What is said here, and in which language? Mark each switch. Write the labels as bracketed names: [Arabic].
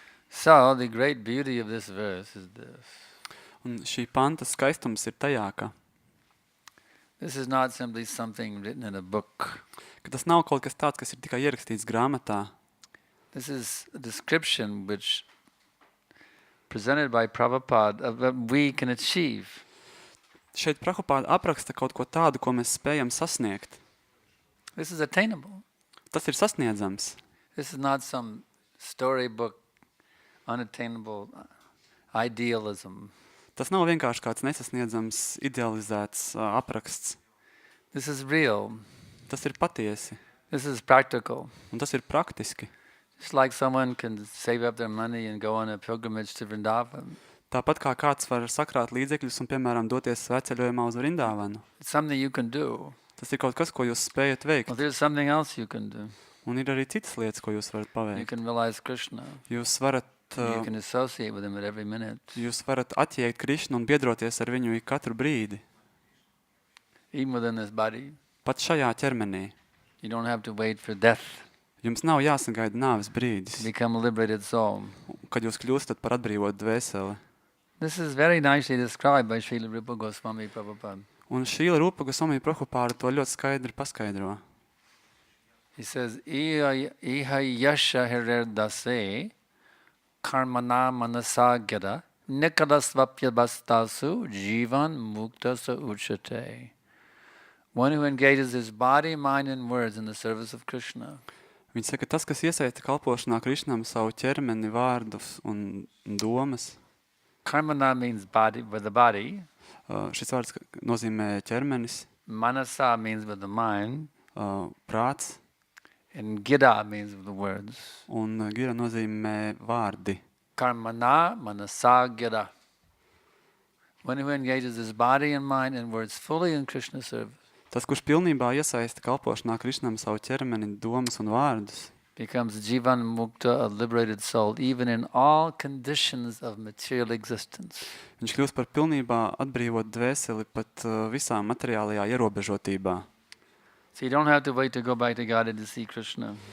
[English] So, the great beauty of this verse is this. [Latvian] Un šī panta skaistums ir tajā, ka [English] This is not simply something written in a book. [Latvian] tas nav kaut kas tāds, kas ir tikai ierakstīts grāmatā. [English] This is a description which presented by Prabhupada of what we can achieve. [Latvian] Šeit Prabhupāda apraksta kaut ko tādu, ko mēs spējam sasniegt. [English] This is attainable. [Latvian] Tas ir sasniedzams. [English] This is not some storybook, unattainable idealism. [Latvian] Tas nav vienkārši kāds nesasniedzams, idealizēts apraksts. [English] This is real. [Latvian] Tas ir patiesi, [English] This is practical. [Latvian] un tas ir praktiski. [English] Just like someone can save up their money and go on a pilgrimage to Vrindavan. [Latvian] Tāpat kā kāds var sakrāt līdzekļus un, piemēram, doties svētceļojumā uz Vrindāvanu. [English] It's something you can do. [Latvian] Tas ir kaut kas, ko jūs spējat veikt. [English] Well, there's something else you can do. [Latvian] Un ir arī citas lietas, ko jūs varat [English] You [Latvian] paveikt. [English] can realize Krishna. [Latvian] Jūs varat, [English] You can associate with him at every minute. [Latvian] jūs varat atjēgt Krišnu un biedroties ar viņu ik katru brīdi. [English] Even within this body. [Latvian] Pat šajā ķermenī. [English] You don't have to wait for death [Latvian] Jums nav jāsagaida nāves [English] to [Latvian] brīdis, [English] become a liberated soul. [Latvian] kad jūs kļūstat par atbrīvotu dvēseli. [English] This is very nicely described by Srila Rupa Goswami Prabhupada. [Latvian] Un Šrīla Rupa Goswami Prabhupāda to ļoti skaidri paskaidro. [English] He says, [Sanskrit] Iha yasha hirer dase karmana manasagara nikadasvapya bastasu jivan muktasa uchate. [English] One who engages his body, mind and words in the service of Krishna. [Latvian] Viņš saka, tas, kas iesaista kalpošanā Krišnam savu ķermeni, vārdus un domas. [English] Karmana means body, with the body. [Latvian] Šis vārds nozīmē ķermenis, [English] Manasa means with the mind. [Latvian] prāts, [English] And gira means with the words. [Latvian] un gira nozīmē vārdi. [Sanskrit] Karmana manasa gira. [English] One who engages his body and mind and words fully in Krishna's service [Latvian] Tas, kurš pilnībā iesaista kalpošanā Krišnam savu ķermeni, domas un vārdus, [English] becomes jivan mukta, a liberated soul, even in all conditions of material existence. [Latvian] viņš kļūst par pilnībā atbrīvot dvēseli pat visā materiālajā ierobežotībā. [English] So you don't have to wait to go back to God to see Krishna.